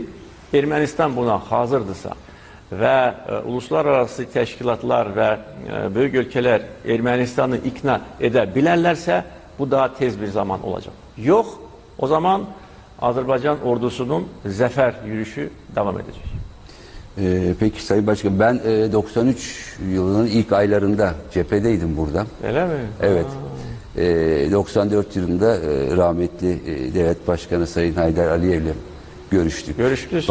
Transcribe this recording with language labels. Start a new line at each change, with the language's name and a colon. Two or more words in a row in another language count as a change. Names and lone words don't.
Azerbaijani: Ermənistan buna hazırdırsa və uluslararası təşkilatlar və böyük ölkələr Ermənistanı ikna edə bilərlərsə, bu daha tez bir zaman olacaq. Yox, o zaman Azərbaycan ordusunun zəfər yürüyüşü
Turkish: devam edecek. Peki Sayın Başkan, ben 93 yılının ilk aylarında cephedeydim burada. Öyle mi? Evet. 94 yılında rahmetli Devlet Başkanı Sayın Haydar Aliyev'le görüştük. Görüştünüz.